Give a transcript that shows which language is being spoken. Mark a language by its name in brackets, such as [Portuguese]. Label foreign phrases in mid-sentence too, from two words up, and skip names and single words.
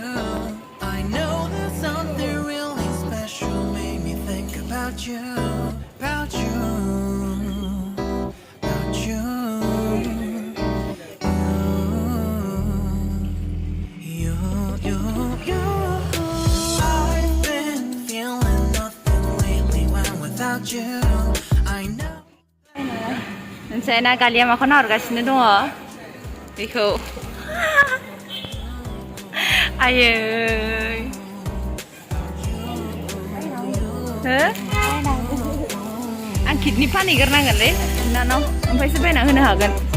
[English] I know there's something really special made me think about you, about you, about you, you. I've been feeling nothing lately when without you. I know. [Bodo] मोनसे ना गालिया माखौ नाहरगासिनो दङ बेखौ आयै हो आं किडनि फानहैग्रोनांगोनलै नोंनाव ओमफ्रायसो बायना होनो हागोन